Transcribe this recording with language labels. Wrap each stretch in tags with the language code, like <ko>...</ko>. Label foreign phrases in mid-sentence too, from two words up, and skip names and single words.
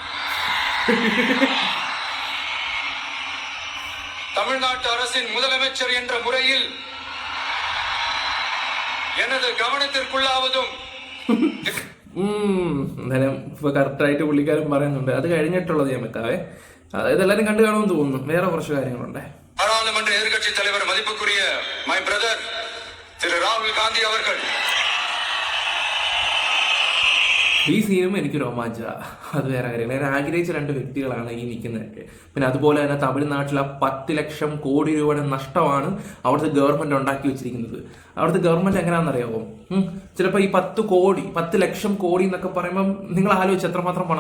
<ta>தமிழ்நாட்டு அரசின் முதலமைச்சர் என்ற முறையில் எனது கவனத்திற்குள்ளாவதும்</ta> <ml>എന്തായാലും ഇപ്പൊ കറക്റ്റായിട്ട് പുള്ളിക്കാരൻ പറയുന്നുണ്ട്. അത് കഴിഞ്ഞിട്ടുള്ളത് ഞാൻ വെക്കാവേ. ഇതെല്ലാരും കണ്ടു കാണുമെന്ന് തോന്നുന്നു. വേറെ കുറച്ച് കാര്യങ്ങളുണ്ട്.</ml> <ta>பாராளுமன்ற எதிர்கட்சி தலைவர் மதிப்புக்குரிய</ta> <en>my brother</en> <ta>திரு ராகுல் காந்தி அவர்கள்.</ta> <ml>ഈ സീനും എനിക്ക് രോമാഞ്ചമാണ്. അത് വേറെ കാര്യങ്ങൾ. ഞാൻ ആഗ്രഹിച്ച രണ്ട് വ്യക്തികളാണ് ഈ നിൽക്കുന്നതൊക്കെ. പിന്നെ അതുപോലെ തന്നെ തമിഴ്നാട്ടിലെ 10 ലക്ഷം കോടി രൂപയുടെ നഷ്ടമാണ് അവിടുത്തെ ഗവൺമെന്റ് ഉണ്ടാക്കി വെച്ചിരിക്കുന്നത്. അവിടുത്തെ ഗവൺമെന്റ് എങ്ങനെയാണെന്നറിയാമോ? ചിലപ്പോൾ ഈ 10 ലക്ഷം കോടി എന്നൊക്കെ പറയുമ്പം നിങ്ങൾ ആലോചിച്ച് എത്രമാത്രം പണം.</ml>